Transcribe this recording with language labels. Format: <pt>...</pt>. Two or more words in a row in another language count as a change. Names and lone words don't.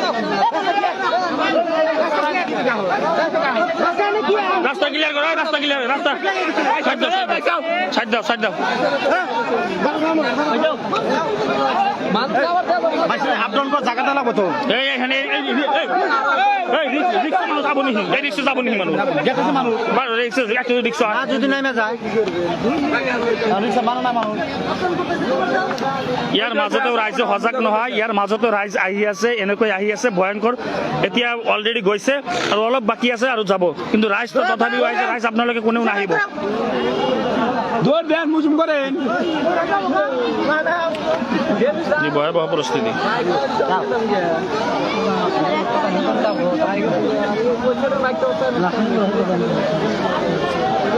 <bn>রাস্তা ক্লিয়ার করো রাস্তা ক্লিয়ার রাস্তা সাইড দাও সাইড দাও আপনার জায়গাটা লাগবো তো এই এখানে রিক্সা মানুষ যাবো নি এই রিক্সা যাবো নি মানুষ মানুষ রিক্সা যদি নেমে যায় রিক্সা মানো না মানুষ।</bn> <as>ইয়াৰ মাজতেও ৰাইজে সজাগ নহয়, ইয়াৰ মাজতেও ৰাইজ আহি আছে, এনেকৈ আহি আছে ভয়ংকৰ। এতিয়া অলৰেডি গৈছে আৰু অলপ বাকী আছে আৰু যাব, কিন্তু ৰাইজ তথাপিও আহিছে, ৰাইজ আপোনালোকে কোনেও নাহিব। ভয়াৱহ পৰিস্থিতি।</as>